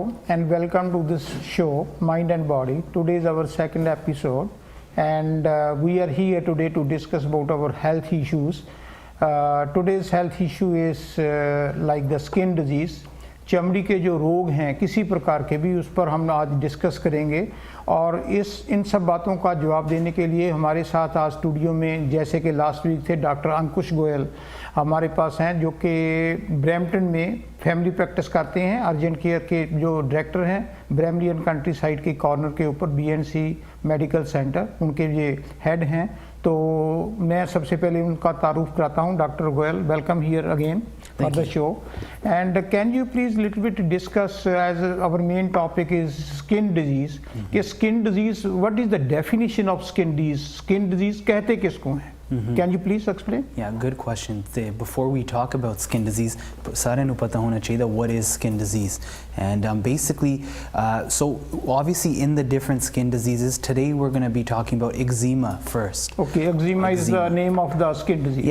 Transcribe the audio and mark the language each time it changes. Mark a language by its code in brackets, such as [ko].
[en] and welcome to this show, Mind and Body. Today is our second episode, and we are here today to discuss about our health issues. Today's health issue is like the skin disease. [hi] चमड़ी के जो रोग हैं किसी प्रकार के भी, उस पर हम आज डिस्कस करेंगे। और इन सब बातों का जवाब देने के लिए हमारे साथ आज स्टूडियो में, जैसे कि लास्ट वीक थे, डॉक्टर अंकुश गोयल हमारे पास हैं, जो कि ब्रैम्पटन में फैमिली प्रैक्टिस करते हैं, अर्जेंट केयर के जो डायरेक्टर हैं, ब्रैमलियन कंट्री साइड के कॉर्नर के ऊपर BNC मेडिकल सेंटर, उनके ये हेड हैं। तो मैं सबसे पहले उनका तारुफ कराता हूँ। [en] Doctor Goyal, welcome here again for the show, and can you please little bit discuss, as our main topic is skin disease, कि skin disease, what is the definition of skin disease? [hi] Skin disease कहते किसको हैं? [en] Can you please explain? Yeah, good question. Before we talk about skin disease, [pa] सारे नु पता होना चाहिए [en] that what is skin disease. And basically, so obviously in the different skin diseases, today we're going to be talking about eczema first. Okay, eczema is the name of the skin disease.